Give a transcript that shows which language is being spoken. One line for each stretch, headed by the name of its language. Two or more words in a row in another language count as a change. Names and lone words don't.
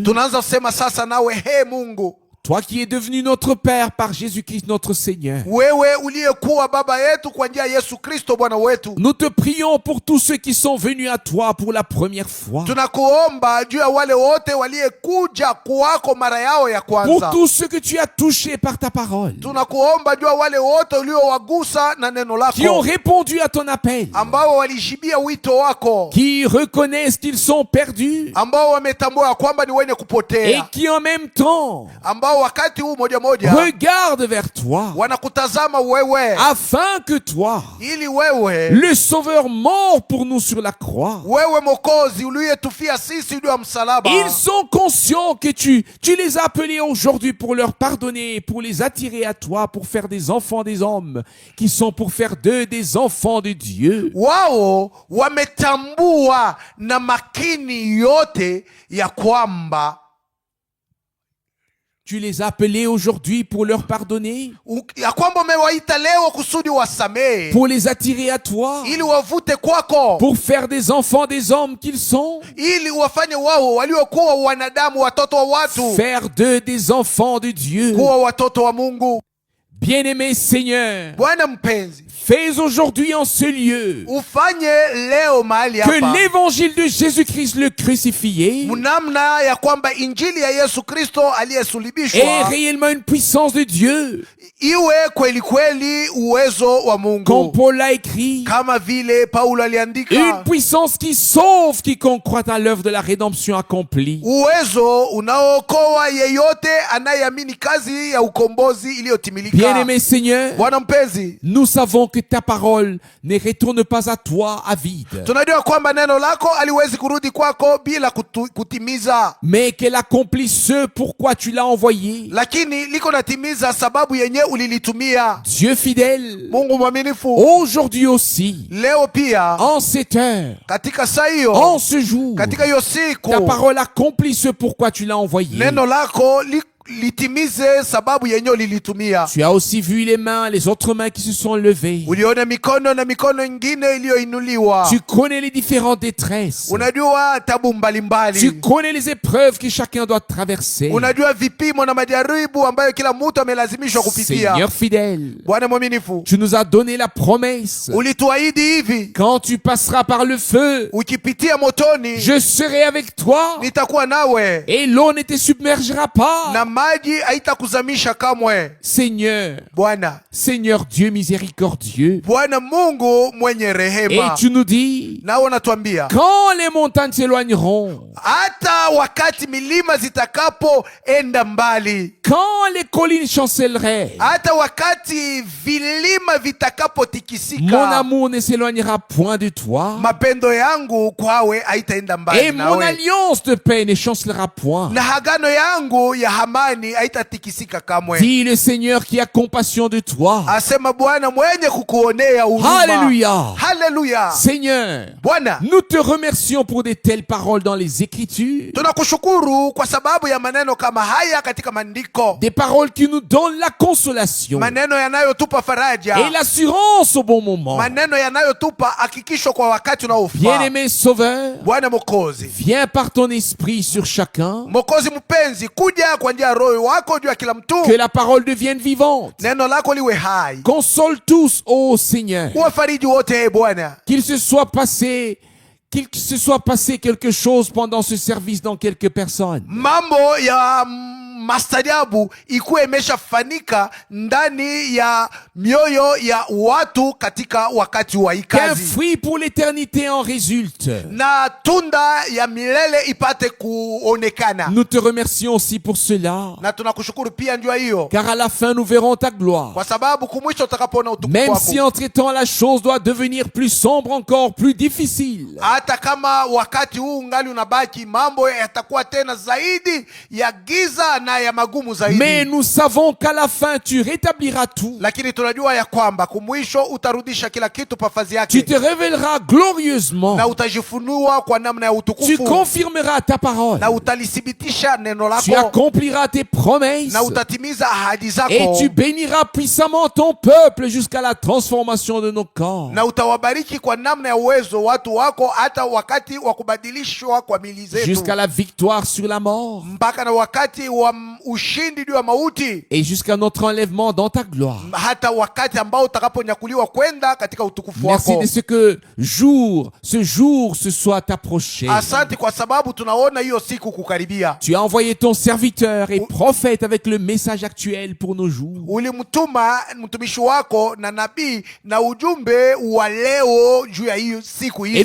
Swahili: Tunaanza kusema sasa nawe, he Mungu,
French: toi qui es devenu notre Père par Jésus-Christ notre Seigneur.
Swahili: wewe uliyekuwa baba yetu kwa njia ya Yesu Kristo Bwana wetu.
French: Nous te prions pour tous ceux qui sont venus à toi pour la première fois.
Swahili: Tunakuomba juu ya wale wote waliyekuja kwako mara yao ya
French: Pour
Swahili: kwanza.
French: tous ceux que tu as touchés par ta parole.
Swahili: Tunakuomba juu ya wale wote uliowagusa na neno
French: Qui ont
Swahili: lako,
French: répondu à ton appel.
Swahili: ambao walishibia wito wako,
French: Qui reconnaissent qu'ils sont perdus.
Swahili: ambao wametambua ya kwamba ni wenye
French: Et
Swahili: kupotea,
French: qui en même temps
Swahili: ambao wakati huu moja moja
French: regardent vers toi.
Swahili: wanakutazama wewe,
French: Afin que toi,
Swahili: ili wewe,
French: le Sauveur mort pour nous sur la croix,
Swahili: wewe Mwokozi uliyetufia sisi juu ya msalaba,
French: ils sont conscients que tu les as appelés aujourd'hui pour leur pardonner, pour les attirer à toi, pour faire des enfants des hommes, qui sont pour faire d'eux des enfants de Dieu.
Swahili: wao wametambua na makini yote ya kwamba
French: Tu les as appelés aujourd'hui pour leur pardonner,
Swahili: ya kwamba umewaita leo kusudi wasamehe,
French: pour les attirer à toi,
Swahili: ili wavute kwako,
French: pour faire des enfants des hommes qu'ils sont,
Swahili: ili wafanye wao waliokuwa wanadamu, watoto wa watu,
French: faire d'eux des enfants de Dieu.
Swahili: kuwa watoto wa Mungu.
French: Bien-aimé Seigneur,
Swahili: Bwana mpenzi,
French: fais aujourd'hui en ce lieu
Swahili: ufanye leo mahali
French: que
Swahili: hapa
French: l'évangile de Jésus-Christ le crucifié
Swahili: mnamna ya kwamba injili ya Yesu Kristo
French: est
Swahili: aliyesulibishwa
French: réellement une puissance de Dieu.
Swahili: iwe kweli kweli uwezo wa
French: Comme
Swahili: Mungu,
French: Paul l'a écrit,
Swahili: kama vile Paulo aliandika,
French: une puissance qui sauve quiconque croit à l'œuvre de la rédemption accomplie.
Swahili: uwezo unaookoa yeyote anayeamini kazi ya ukombozi iliyotimilika.
French: Bien-aimé Seigneur,
Swahili: Bwana mpenzi,
French: nous savons que ta parole ne retourne pas à toi à vide,
Swahili: tunajua kwamba neno lako aliwezi kurudi kwako bila kutimiza,
French: mais qu'elle accomplit ce pourquoi tu l'as envoyé.
Swahili: lakini liko natimiza sababu yenye ulilitumia.
French: Dieu fidèle,
Swahili: Mungu mwaminifu,
French: aujourd'hui aussi,
Swahili: leo pia
French: en cette heure,
Swahili: katika saa hiyo,
French: en ce jour,
Swahili: katika hiyo siku,
French: ta parole accomplit ce pourquoi tu l'as envoyé.
Swahili: neno lako litimize sababu yenye ulilitumia.
French: Tu as aussi vu les mains, les autres mains qui se sont levées.
Swahili: Uliona mikono na mikono ingine iliyoinuliwa.
French: Tu connais les différentes détresses.
Swahili: Unajua tabu mbalimbali.
French: Tu connais les épreuves que chacun doit traverser.
Swahili: Unajua vipimo na majaribu ambayo kila mtu amelazimishwa kupitia.
French: Seigneur fidèle,
Swahili: Bwana mwaminifu,
French: tu nous as donné la promesse.
Swahili: ulituahidi hivi,
French: Quand tu passeras par le feu,
Swahili: ukipitia motoni,
French: je serai avec toi
Swahili: nitakuwa nawe,
French: et l'eau ne te submergera pas.
Swahili: na maji haitakuzamisha kamwe.
French: Seigneur,
Swahili: Bwana,
French: Seigneur Dieu miséricordieux.
Swahili: Bwana Mungu mwenye
French: Et
Swahili: rehema,
French: tu nous dis,
Swahili: nao unatuambia
French: quand les montagnes s'éloigneront,
Swahili: hata wakati milima zitakapoenda mbali,
French: quand les collines chancelleraient,
Swahili: hata wakati vilima
French: mon
Swahili: vitakapotikisika,
French: amour ne s'éloignera point de toi.
Swahili: mapendo yangu kwawe haitaenda
French: Et
Swahili: mbali
French: mon
Swahili: nawe,
French: alliance de paix ne chancellera point.
Swahili: na hagano yangu ya amani haitatikisika kamwe.
French: Dis le Seigneur qui a compassion de toi.
Swahili: Asema Bwana mwenye kukuonea huruma.
French: Alléluia.
Swahili: Haleluya.
French: Seigneur,
Swahili: Bwana,
French: nous te remercions pour de telles paroles dans les Écritures.
Swahili: tunakushukuru kwa sababu ya maneno kama haya katika maandiko,
French: Des paroles qui nous donnent la consolation
Swahili: maneno yanayotupa faraja,
French: et l'assurance au bon moment.
Swahili: maneno yanayotupa hakikisho kwa wakati unaofaa.
French: Bien-aimé Sauveur,
Swahili: Bwana Mwokozi,
French: viens par ton esprit sur chacun,
Swahili: Mwokozi mpenzi, kuja kwa njia ya Roho wako juu ya kila mtu,
French: que la parole devienne vivante.
Swahili: neno lako liwe hai,
French: Console tous, ô Seigneur,
Swahili: uwafariji wote Bwana,
French: qu'il se soit passé quelque chose pendant ce service dans quelques personnes.
Swahili: mambo ya mastajabu ikuwe imeshafanika ndani ya mioyo ya watu katika wakati wa hii
French: Qu'un
Swahili: kazi,
French: fruit pour l'éternité en résulte.
Swahili: na tunda ya milele ipate kuonekana.
French: Nous te remercions aussi pour cela,
Swahili: Na tunakushukuru pia njua hiyo,
French: car à la fin nous verrons ta gloire.
Swahili: kwa sababu kumwisho utakapoona utukufu
French: Même
Swahili: wako,
French: si entre-temps la chose doit devenir plus sombre encore, plus difficile.
Swahili: hata kama wakati huu ungali unabaki, mambo yatakuwa tena zaidi ya giza na ya magumu zaidi.
French: Mais nous savons qu'à la fin tu rétabliras tout.
Swahili: Lakini tunajua ya kwamba kumwisho utarudisha kila kitu pafazi
French: Tu
Swahili: yake,
French: te révéleras glorieusement.
Swahili: na utajifunua kwa namna ya
French: Tu
Swahili: utukufu,
French: confirmeras ta parole.
Swahili: na utalithibitisha neno
French: Tu
Swahili: lako,
French: accompliras tes promesses.
Swahili: na utatimiza ahadi
French: Et
Swahili: zako,
French: tu béniras puissamment ton peuple jusqu'à la transformation de nos corps.
Swahili: na utawabariki kwa namna ya uwezo watu wako, hata wakati wa kubadilishwa kwa mili zetu,
French: Jusqu'à la victoire sur la mort.
Swahili: mpaka na wakati wa ushindi juu ya mauti,
French: et jusqu'à notre enlèvement dans ta gloire.
Swahili: hata wakati ambao utakaponyakuliwa kwenda katika utukufu
French: Merci
Swahili: wako.
French: de ce que ce jour se soit approché.
Swahili: Asante kwa sababu tunaona hiyo siku kukaribia.
French: Tu as envoyé ton serviteur et prophète avec le message actuel pour nos jours.
Swahili: Ulimtuma mtumishi wako na nabii na ujumbe wa leo juu ya hiyo siku hizi.